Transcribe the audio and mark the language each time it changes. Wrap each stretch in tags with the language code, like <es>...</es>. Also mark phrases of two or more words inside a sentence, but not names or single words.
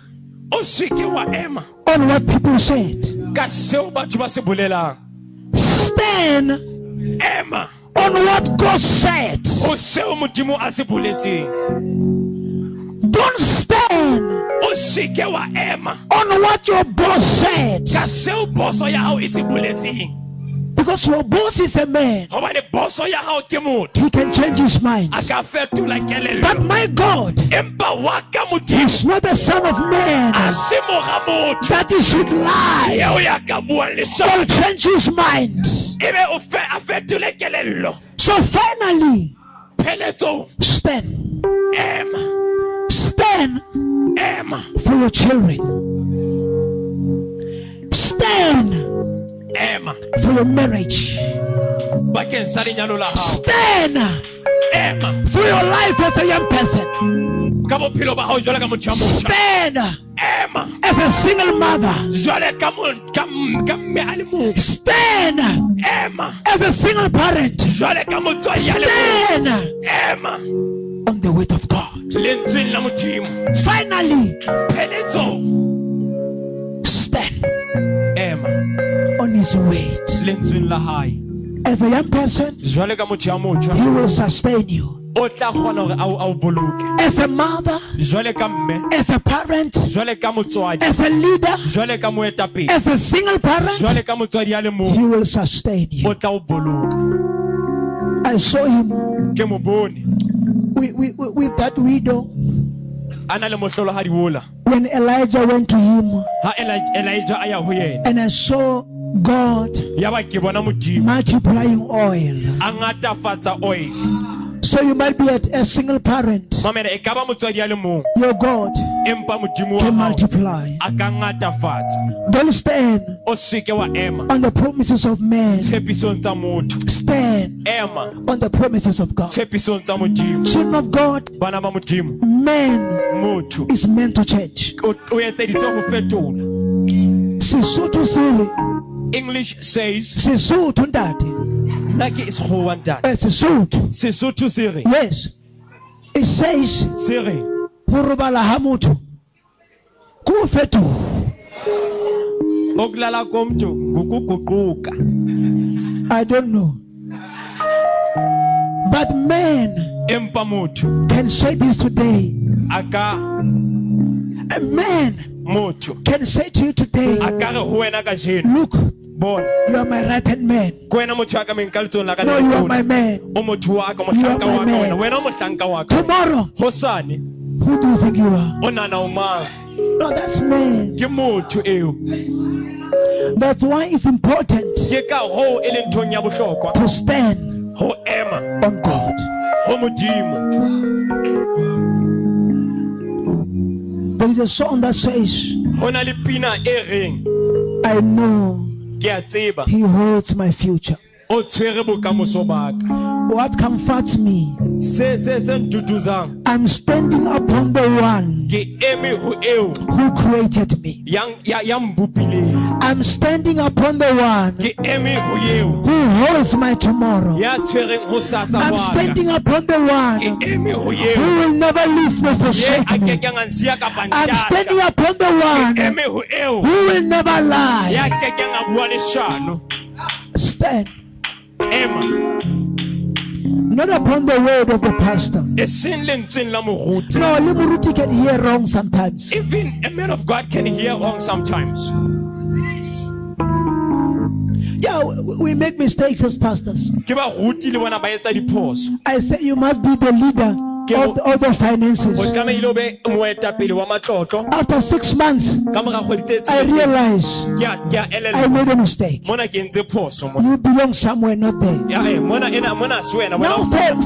<st>O se ke wa ema</st> <en>on what people said.</en> <st>ka seo batho ba se bolelang.</st> <en>Stand</en> <st>Ema</st> <en>on what God said.</en> <st>o seo Modimo a se boletseng.</st> <en>Don't stand</en> <st>O se ke wa ema</st> <en>on what your boss said.</en> <st>ka seo boso ya hao e se boletseng.</st> <en>Because your boss is a man.</en> <st>Hobane boso ya hao ke motho</st> <en>He can change his mind.</en> <st>a ka fetola</st> <en>But</en> <st>kelello.</st> <en>my God</en> <st>Empa wa ka Modimo</st> <en>is not the son of man</en> <st>a se mora motho</st> <en>that he should lie</en> <st>eo ya ka buang</st> <en>or</en> <st>lesego</st> <en>change his mind.</en> <st>ebe o a fetole kelello.</st> <en>So finally,</en> <st>Pheletsong</st> <en>stand.</en> <st>ema,</st> <en>Stand</en> <st>ema,</st> <en>for your children. Stand</en> <st>ema</st> <en>for your marriage.</en> <st>bakeng sa lenyalo la hao.</st> <en>Stand</en> <st>Ema</st> <en>for your life as a young person.</en> <st>ka bophelo ba hao jwale ka motho ya motjha.</st> <en>Stand</en> <st>Ema</st> <en>as a single mother.</en> <st>jwale ka mme a le mong.</st> <en>Stand</en> <st>Ema</st> <en>as a single parent.</en> <st>jwale ka motswadi ya le mong.</st> <en>Stand</en> <st>Ema</st> <en>on the word of God.</en> <st>lentsweng la Modimo.</st> <en>Finally,</en> <st>Pheletsong</st> <en>stand</en> <st>ema</st> <en>on his word.</en> <st>lentsweng la hae.</st> <en>As a young person,</en> <st>Jwale ka motho ya motjha</st> <en>he will sustain you.</en> <st>o tla kgona hore a o boloke.</st> <en>As a mother,</en> <st>Jwale ka mme,</st> <en>as a parent,</en> <st>jwale ka motswadi,</st> <en>as a leader,</en> <st>jwale ka moetapele,</st> <en>as a single parent,</en> <st>jwale ka motswadi ya le mong</st> <en>he will sustain</en> <st>o</st> <en>you.</en> <st>tla o boloka.</st> <en>I saw him</en> <st>Ke mo bone</st> <en>with that widow</en> <st>a na le mohlolohadi ola</st> <en>when Elijah went to him,</en> <st>ha Elijah a ya ho yena.</st> <en>and I saw God</en> <st>Ya ba ke bona Modimo</st> <en>multiplying oil.</en> <st>a ngatafatsa oil.</st> <en>So you might be a single parent.</en> <st>Mamela e ka ba motswadi ya le mong</st> <en>Your God</en> <st>empa Modimo wa</st> <en>can</en> <st>hao</st> <en>multiply.</en> <st>a ka ngatafatsa.</st> <en>Don't stand</en> <st>O se ke wa ema</st> <en>on the promises of man.</en> <st>tshepisong tsa motho.</st> <en>Stand</en> <st>Ema</st> <en>on the promises of God.</en> <st>tshepisong tsa Modimo.</st> <en>Children of God,</en> <st>Bana ba Modimo,</st> <en>man</en> <st>motho</st> <en>is meant to change.</en> <st>o etseditswe ho fetola. Sesotho sele,</st> <en>English says</en> <st>Sesotho ntate. nna ke sekgowa ntate. Sesotho. Sesotho se re</st> <en>Yes. It says,</en> <st>se re ho robala ha motho ke ho fetoha.</st> <zu>okulala komntu ngukuguquka.</zu> <en>I don't know. But man</en> <st>Empa motho</st> <en>can say this today.</en> <st>a ka</st> <en>A man</en> <st>motho</st> <en>can say to you today,</en> <st>a ka re ho wena ka jeno,</st> <en>look,</en> <st>bona</st> <en>you are my right hand man.</en> <st>ke wena motho ya ka meng ka letsohong la ka</st> <en>No,</en> <st>le</st> <en>you are my</en> <st>letona.</st> <en>man.</en> <st>O motho wa ka,</st> <en>You are</en> <st>mohlanka</st> <en>my</en> <st>wa ka</st> <en>man.</en> <st>wena o mohlanka wa ka.</st> <en>Tomorrow,</en> <st>Hosane</st> <en>who do you think you are?</en> <st>o nana o mang?</st> <en>No, that's man.</en> <st>ke motho eo.</st> <en>That's why it's important</en> <st>Ke ka hoo e leng nthong ya bohlokwa</st> <en>to stand</en> <st>ho ema</st> <en>on God.</en> <st>ho Modimo.</st> <en>There is a song that says,</en> <st>Ho na le pina e reng</st> <en>I know</en> <st>ke a tseba</st> <en>He holds my future.</en> <st>o tshwere bokamoso ba ka.</st> <en>What comforts me,</en> <st>Se ntutuzang</st> <en>I'm standing upon the one</en> <st>ke eme ho eo</st> <en>who created me.</en> <st>ya mbupileng.</st> <en>I'm standing upon the one</en> <st>Ke eme ho eo</st> <en>who holds my tomorrow.</en> <st>ya tshwereng ho sasa</st> <en>I'm</en> <st>wa ka.</st> <en>standing upon the one</en> <st>Ke eme ho</st> <en>who</en> <st>eo</st> <en>will never leave me,</en> <st>ye</st> <en>forsake</en> <st>a</st> <en>me.</en> <st>ke keng a nsiya kapa</st> <en>I'm standing</en> <st>ntata.</st> <en>upon the</en> <st>Ke</st> <en>one</en> <st>eme ho eo</st> <en>who will never lie.</en> <st>ya ke keng a bua leshano.</st> <en>Stand.</en> <st>Ema</st> <en>Not upon the word of the pastor.</en> <st>e seng lentsweng la moruti.</st> <en>No,</en> <st>le moruti</st> <en>can hear wrong sometimes. Even a man of God can hear wrong sometimes. Yeah, we make mistakes as pastors.</en> <st>Ke baruti le bona ba etsa diphoso.</st> <en>I say you must be the leader of the finances.</en> <st>O tlamehile o be moetapele wa matlotlo.</st> <en>After 6 months,</en> <st>Ka mora kgwedi tse</st> <en>I</en> <st>tsheletseng,</st> <en>realize</en> <st>ke a</st> <en>I</en> <st>elellwa</st> <en>made a mistake.</en> <st>mona ke entse phoso mona.</st> <en>You belong somewhere, not there.</en> <st>Ya mona se wena</st> <en>Now</en> <st>wena.</st>